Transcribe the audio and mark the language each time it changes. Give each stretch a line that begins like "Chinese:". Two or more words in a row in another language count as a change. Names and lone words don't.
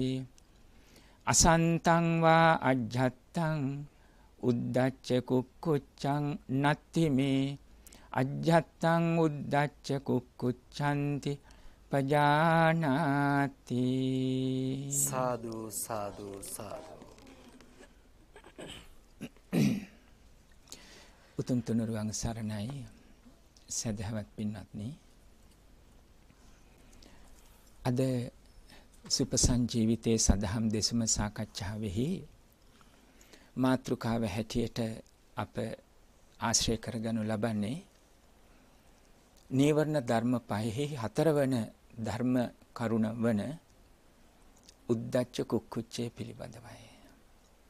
Pali: අසන්තං වා අජ්ජත්තං උද්ධච්ච කුක්කුච්ඡං නත්ථිමේ අජ්ජත්තං උද්ධච්ච කුක්කුච්ඡන්ති පජානාති.
Sinhala: සාදු සාදු සාදු. උතුම් තුනුරුවන් සරණයි සදහවත් පින්වත්නි. අද සුපසංජීවිතයේ සදහම් දෙසම සාකච්ඡාවෙහි මාතෘකාව හැටියට අප ආශ්‍රය කරගනු ලබන්නේ නීවරණ ධර්ම පහෙහි හතරවන ධර්ම කරුණ වන උද්ධච්ච කුක්කුච්චය පිළිබඳවයි.